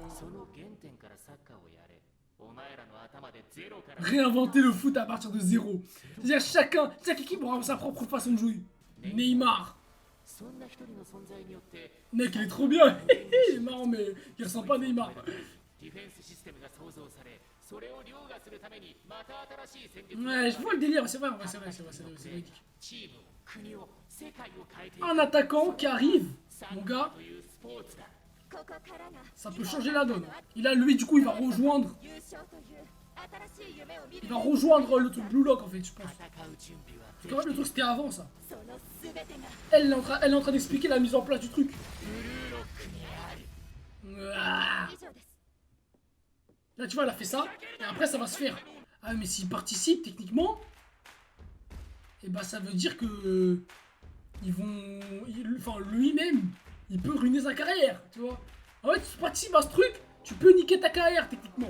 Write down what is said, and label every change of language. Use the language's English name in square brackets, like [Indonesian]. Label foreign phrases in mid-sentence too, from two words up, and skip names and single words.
[French] Réinventer le foot à partir de zéro. C'est-à-dire chaque équipe aura sa propre façon de jouer. Neymar. Mec, il est trop bien. Il est marrant, mais il ressemble pas à Neymar. [Japanese] それを凌駕するためにまた新しい戦術 [French] Ouais, je vois le délire, c'est vrai, ouais, c'est véridique. [Japanese] チームを国を世界を変えていく [French] Un attaquant qui arrive, [Japanese] サ [French] mon [Japanese] ッカ [French] gars, [Japanese] ーというスポーツだここからが [French] ça peut changer la donne. Et là, lui, du coup, il va rejoindre le truc Blue Lock, en fait, je pense. [Japanese] 戦う準備は [French] Parce qu'en fait, le truc, c'était avant, ça. [Japanese] その全てが [French] Elle est en train d'expliquer la mise en place du truc. [Japanese] ブルーロックにあり [French] Ah. [Japanese] 以上です [French] Là, tu vois, elle a fait ça, et après, ça va se faire. Ah, mais s'il participe, techniquement, et bah, ça veut dire que... Enfin, lui-même, il peut ruiner sa carrière, tu vois. En fait, si tu participes à ce truc, tu peux niquer ta carrière, techniquement.